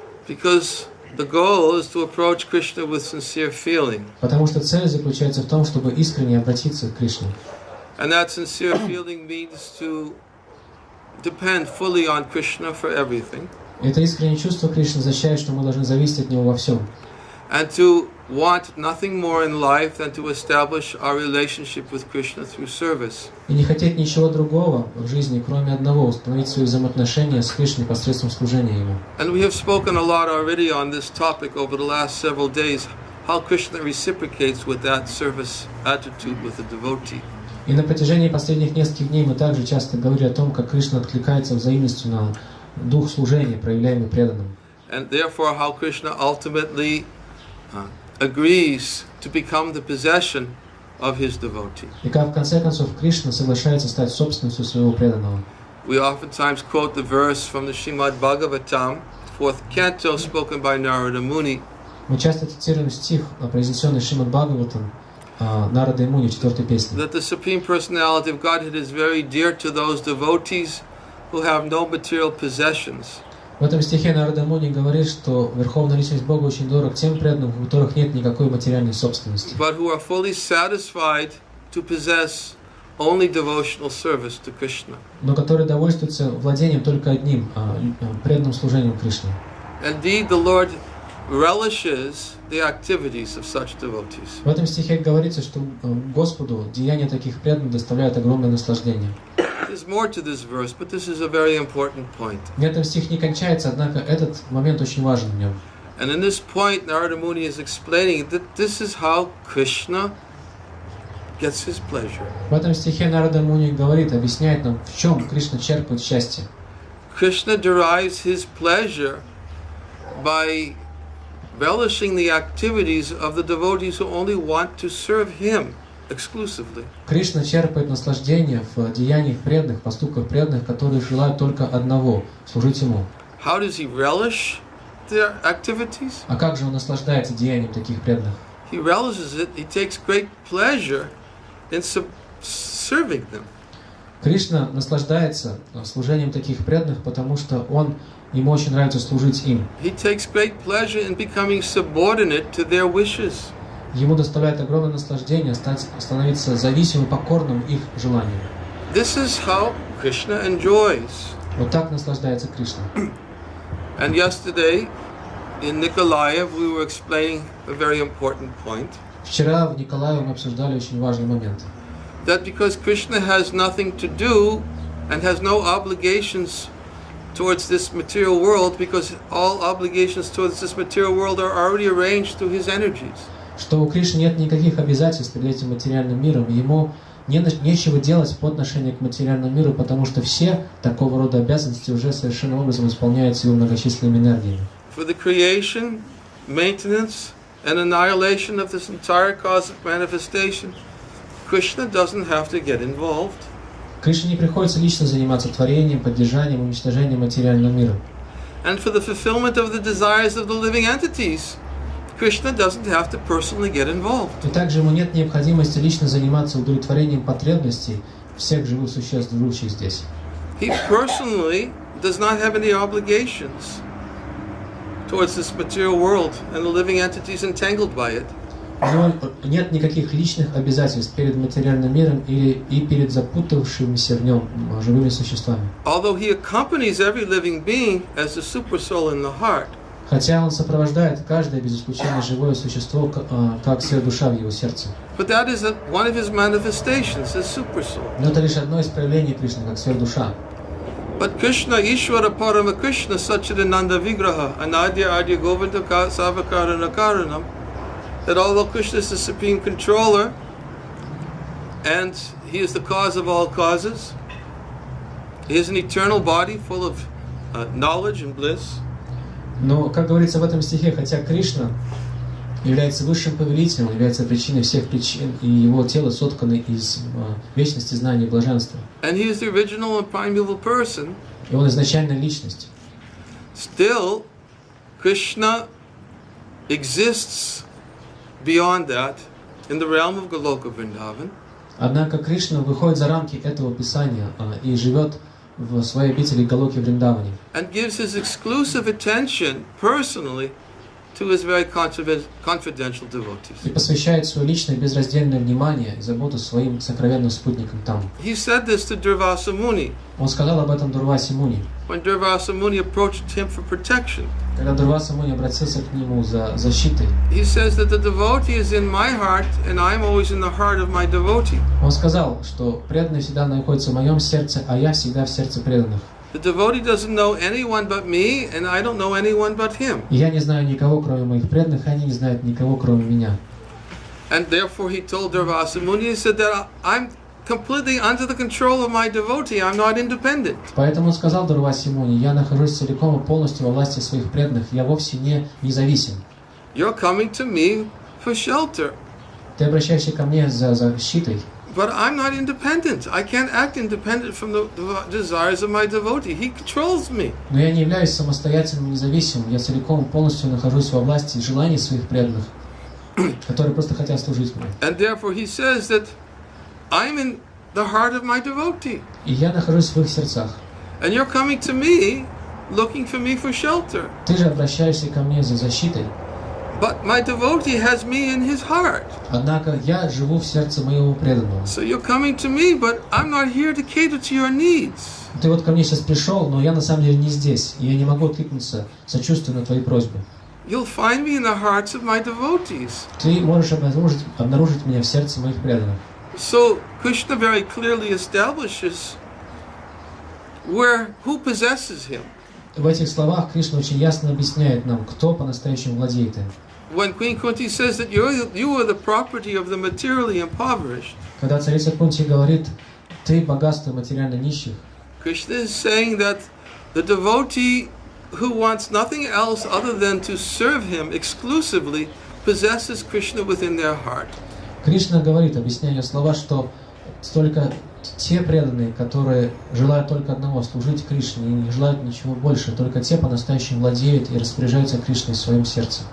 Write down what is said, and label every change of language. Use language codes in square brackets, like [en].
[en] Because the goal is to approach Krishna with sincere feeling. [ru] Потому что цель заключается в том, чтобы искренне обратиться к Кришне. [en] And that sincere feeling means to depend fully on Krishna for everything. [ru] Это искреннее чувство Кришны означает, что мы должны зависеть от Него во всем. [en] And to want nothing more in life than to establish our relationship with Krishna through service. [ru] И не хотеть ничего другого в жизни, кроме одного, установить свои взаимоотношения с Кришной посредством служения Ему. [en] And we have spoken a lot already on this topic over the last several days, how Krishna reciprocates with that service attitude with the devotee. [ru] И на протяжении последних нескольких дней мы также часто говорили о том, как Кришна откликается взаимностью на дух служения, проявляемый преданным. [en] And therefore how Krishna ultimately agrees to become the possession of his devotee. [ru] И как в конце концов Кришна соглашается стать собственностью своего преданного. [en] We oftentimes quote the verse from the Srimad Bhagavatam, 4th canto, spoken by Narada Muni. [ru] Мы часто цитируем стих, произнесенный Шримад Бхагаватам Нарады Муни в 4-й песне. [en] That the Supreme Personality of Godhead is very dear to those devotees who have no material possessions. [ru] В этом стихе Нарада Муни говорит, что Верховная Личность Бога очень дорог тем преданным, у которых нет никакой материальной собственности, [en] But who are fully satisfied to possess only devotional service to Krishna. [ru] но которые довольствуются владением только одним, преданным служением Кришне. [en] Indeed, the Lord relishes the activities of such devotees. [ru] В этом стихе говорится, что Господу деяния таких преданных доставляют огромное наслаждение. [en] There's more to this verse, but this is a very important point. [ru] На этом стих не кончается, однако этот момент очень важен в нем. [en] And in this point, Narada Muni is explaining that this is how Krishna gets his pleasure. [ru] В этом стихе Нарада Муни говорит, объясняет нам, в чем Кришна черпает счастье. [en] Krishna derives his pleasure by relishing the activities of the devotees who only want to serve him exclusively. [ru] Кришна черпает наслаждение в деяниях преданных, поступках преданных, которые желают только одного – служить Ему. [en] How does he relish their activities? [ru] А как же он наслаждается деянием таких преданных? [en] He relishes it. He takes great pleasure in serving them. [ru] Кришна наслаждается служением таких преданных, потому что ему очень нравится служить им. [en] He takes great pleasure in becoming subordinate to their wishes. [ru] Ему доставляет огромное наслаждение становиться зависимым, покорным их желаниям. [en] This is how Krishna enjoys. [ru] Вот так наслаждается Кришна. [en] And yesterday, in Nikolaev, we were explaining a very important point. [ru] Вчера в Николаеве мы обсуждали очень важный момент. [en] That because Krishna has nothing to do and has no obligations towards this material world, because all obligations towards this material world are already arranged through his energies. [ru] Что у Кришны нет никаких обязательств перед этим материальным миром, ему нечего делать по отношению к материальному миру, потому что все такого рода обязанности уже совершенным образом исполняются его многочисленными энергиями. [en] For the creation, maintenance, and annihilation of this entire cosmic manifestation, Krishna doesn't have to get involved. [ru] Кришне не приходится лично заниматься творением, поддержанием, уничтожением материального мира. [en] And for the fulfillment of the desires of the living entities, Krishna doesn't have to personally get involved. [ru] И также ему нет необходимости лично заниматься удовлетворением потребностей всех живых существ, живущих здесь. [en] He personally does not have any obligations towards this material world and the living entities entangled by it. [ru] У него нет никаких личных обязательств перед материальным миром и перед запутавшимися в нем живыми существами. [en] Although he accompanies every living being as the super soul in the heart. [ru] Хотя он сопровождает каждое без исключения живое существо, как сверхдуша в его сердце. [en] But that is one of his manifestations, his super soul. [ru] Но это лишь одно из проявлений Кришны, как сверхдуша. [en] But Krishna, [sa] Ishvara Parama Krishna, Satchidananda Vigraha, Anadya Adya Govinda Savakara Nakaranam, [en] that although Krishna is the supreme controller and he is the cause of all causes, he is an eternal body full of knowledge and bliss. [ru] Но, как говорится в этом стихе, хотя Кришна является высшим повелителем, является причиной всех причин, и его тело соткано из вечности, знания и блаженства. [en] And he is the original and primeval person. [ru] И он изначальная личность. [en] Still, Krishna exists beyond that in the realm of Goloka Vrindavan. [ru] Однако Кришна выходит за рамки этого писания и живет в своей обители Галоки Вриндаване. [en] And gives his exclusive attention personally to his very confidential devotees. [ru] И посвящает свое личное безраздельное внимание и заботу своим сокровенным спутникам там. [en] He said this to Durvasa Muni. [ru] Он сказал об этом Дурвасе Муни. [en] When Durvasa Muni approached him for protection. [ru] Когда Дурваса Муни обратился к нему за защитой. [en] He says that the devotee is in my heart and I'm always in the heart of my devotee. [ru] Он сказал, что преданный всегда находится в моем сердце, а я всегда в сердце преданных. [en] The devotee doesn't know anyone but me, and I don't know anyone but him. [ru] И я не знаю никого, кроме моих преданных, они не знают никого, кроме меня. [en] And therefore he told Durvasa Muni, he said that I'm completely under the control of my devotee, I'm not independent. [ru] Поэтому он сказал Дурвасе Муни, я нахожусь целиком и полностью во власти своих преданных, я вовсе не независим. [en] You're coming to me for shelter. [ru] Ты обращаешься ко мне за защитой. [en] But I'm not independent. I can't act independent from the desires of my devotee. He controls me. [ru] Но я не являюсь самостоятельным и независимым. Я целиком и полностью нахожусь во власти желаний своих преданных, которые просто хотят служить мне. [en] And therefore he says that I'm in the heart of my devotee. [ru] И я нахожусь в их сердцах. [en] And you're coming to me, looking for me for shelter. [ru] Ты же обращаешься ко мне за защитой. [en] But my devotee has me in his heart. [ru] Однако я живу в сердце моего преданного. [en] So you're coming to me, but I'm not here to cater to your needs. [ru] Ты вот ко мне сейчас пришел, но я на самом деле не здесь, и я не могу откликнуться, сочувствую на твои просьбы. [en] You'll find me in the hearts of my devotees. [ru] Ты можешь обнаружить меня в сердце моих преданных. [en] So Krishna very clearly establishes who possesses him. [ru] В этих словах Кришна очень ясно объясняет нам, кто по-настоящему владеет им. [en] When Queen Kunti says that you are the property of the materially impoverished, [ru] Когда царица Кунти говорит, ты богатство материально нищих, [en] Krishna is saying that the devotee who wants nothing else other than to serve him exclusively possesses Krishna within their heart. [ru] Кришна говорит, объясняя слова, что только те преданные, которые желают только одного, служить Кришне, и не желают ничего больше, только те по-настоящему владеют и распоряжаются Кришной в своем сердце.